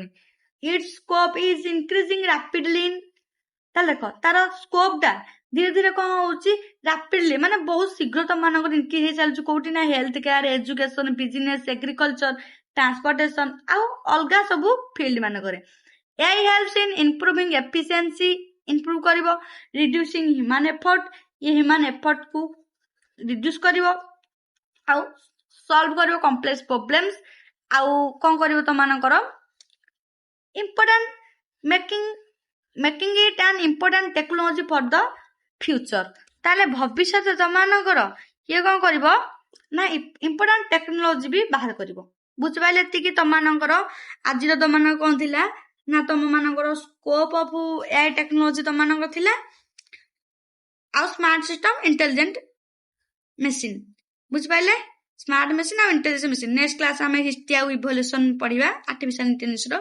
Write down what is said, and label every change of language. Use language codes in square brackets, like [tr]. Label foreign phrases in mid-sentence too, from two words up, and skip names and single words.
[en] its scope is increasing rapidly. [or] ତାହେଲେ ଦେଖ ତାର ସ୍କୋପ ଟା ଧୀରେ ଧୀରେ କଣ ହଉଛି ରାପିଡଲି, ମାନେ ବହୁତ ଶୀଘ୍ର ତମମାନଙ୍କର ଇନକ୍ରିଜ ହେଇ ଚାଲୁଛି। କୋଉଠି ନା [en] health care, education, business, agriculture, transportation [or] ଆଉ ଅଲଗା ସବୁ ଫିଲ୍ଡ ମାନଙ୍କରେ। [en] AI helps in improving efficiency, improve କରିବ, reducing human effort, ये human effort को reduce କରିବ, ଆଉ solve କରିବ complex problems, [or] ଆଉ କଣ କରିବ ତମମାନଙ୍କର [en] important making it an important technology for the future। [or] ତାହେଲେ ଭବିଷ୍ୟତରେ ତମମାନଙ୍କର ଇଏ କଣ କରିବ ନା [en] important technology [or] ବି ବାହାର କରିବ। ବୁଝିପାରିଲେ, ଏତିକି ତମମାନଙ୍କର ଆଜିର ତମମାନଙ୍କର କଣ ଥିଲା ନା ତମମାନଙ୍କର [en] scope of AI technology [or] ତମମାନଙ୍କର ଥିଲା, ଆଉ [en] smart system, intelligent machine. [or] ବୁଝିପାରିଲେ, [en] smart machine [or] ଆଉ [en] intelligent machine. next class [or] ଆମେ ହିଷ୍ଟ୍ରି ଆଉ ଇଭଲ୍ୟୁସନ ପଢିବା [en] artificial intelligence [or] ର।